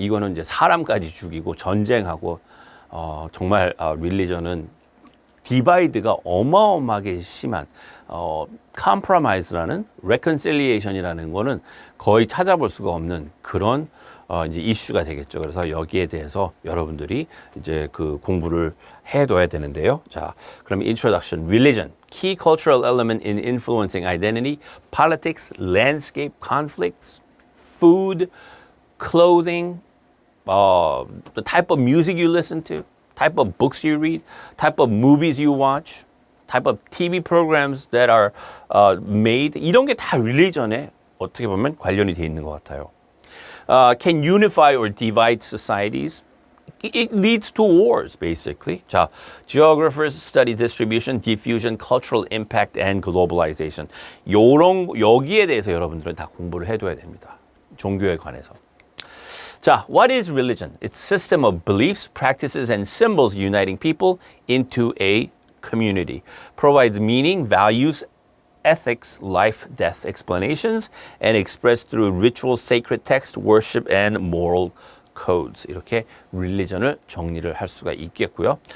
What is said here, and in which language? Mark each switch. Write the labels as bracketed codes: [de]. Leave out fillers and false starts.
[ko] 이거는 이제 사람까지 죽이고 전쟁하고 정말 religion은 디바이드가 어마어마하게 심한 compromise라는 reconciliation이라는 거는 거의 찾아볼 수가 없는 그런 이제 이슈가 되겠죠. 그래서 여기에 대해서 여러분들이 이제 그 공부를 해둬야 되는데요. 자, 그럼 [en] introduction, religion, key cultural element in influencing identity, politics, landscape, conflicts, food, clothing, the type of music you listen to, type of books you read, type of movies you watch, type of TV programs that are made. [ko] 이런 게 다 religion에 어떻게 보면 관련이 돼 있는 것 같아요. [en] Can unify or divide societies? It leads to wars, basically. 자, geographers study distribution, diffusion, cultural impact, and globalization. [ko] 여기에 대해서 여러분들은 다 공부를 해둬야 됩니다. 종교에 관해서. 자, [en] what is religion? It's a system of beliefs, practices, and symbols uniting people into a community. Provides meaning, values, ethics, life, death explanations, and expressed through ritual, sacred text, worship, and moral codes. [ko] 이렇게 religion을 정리를 할 수가 있겠고요.